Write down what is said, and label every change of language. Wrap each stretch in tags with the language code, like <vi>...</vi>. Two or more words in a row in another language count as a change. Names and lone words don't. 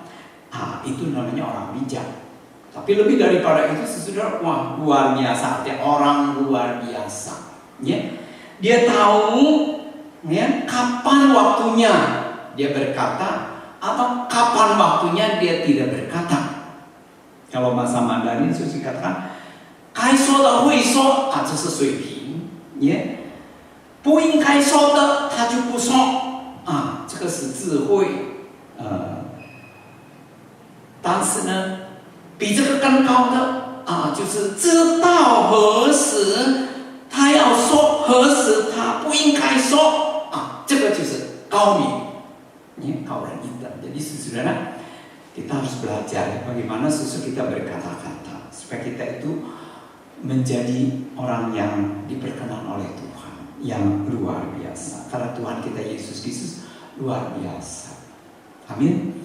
<id>Itu namanya orang bijak. Tapi lebih daripada itu, saudara, wah, luar biasa, artinya orang luar biasa. Ya, dia tahu ya kapan waktunya dia berkata atau kapan waktunya dia tidak berkata. Kalau bahasa Mandarin sudah dikatakan,</id> <zh>该说的会说，这是水平，也不应该说的他就不说，这个是智慧，但是呢，比这个更高的就是知道何时他要说，何时他不应该说，这个就是高明，高人一等。</zh> <id>Jadi saudara, kita harus belajar bagaimana kita berkata-kata supaya kita itu menjadi orang yang diperkenan oleh Tuhan, yang luar biasa. Karena Tuhan kita Yesus Kristus luar biasa. Amin.</id>